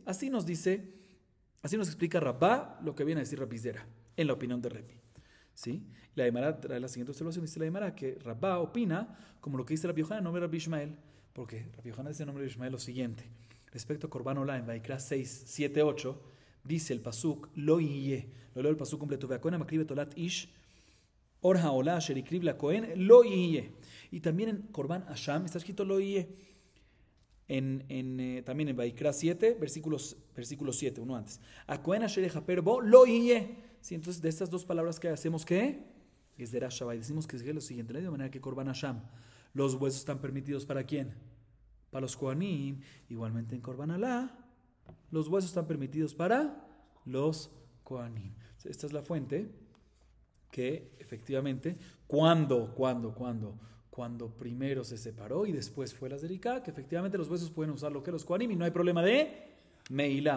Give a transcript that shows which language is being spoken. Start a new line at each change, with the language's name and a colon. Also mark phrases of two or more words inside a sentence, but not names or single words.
Spanish: Así nos explica Rabá lo que viene a decir Rabbi Zera, en la opinión de Rebbi. ¿Sí? La Gemara trae la siguiente observación, dice la Gemara que Rabá opina como lo que dice Rabbi Yohanan, nombre de Rabbi Ishmael, porque Rabbi Yohanan dice en nombre de Ishmael lo siguiente, respecto a
Hebrew: קרבן עולה
Spanish: en Vaikra 6, 7, 8, dice el pasuk,
Hebrew: לו יהיה,
Spanish: lo leo el pasuk completo,
Hebrew: והכהן המקריב עולת איש, עור העולה אשר הקריב לכהן, לו יהיה.
Spanish: Y también en
Hebrew: קרבן האשם
Spanish: está escrito
Hebrew: לו יהיה.
Spanish: También en Vaikra 7, versículo 7, uno antes.
Hebrew: הכהן אשר יכפר בו לו יהיה.
Spanish: Sí, entonces de estas dos palabras que hacemos, ¿qué? Es de Rasha, y decimos que es lo siguiente, de manera que
Hebrew: קרבן האשם,
Spanish: los huesos están permitidos ¿para quién? Para los Kohanim. Igualmente en
Hebrew: קרבן עולה,
Spanish: los huesos están permitidos para los Kohanim. Esta es la fuente que efectivamente, cuando primero se separó y después fue la Zerika, que efectivamente los huesos pueden usar lo que los Kohanim y no hay problema de Meilá.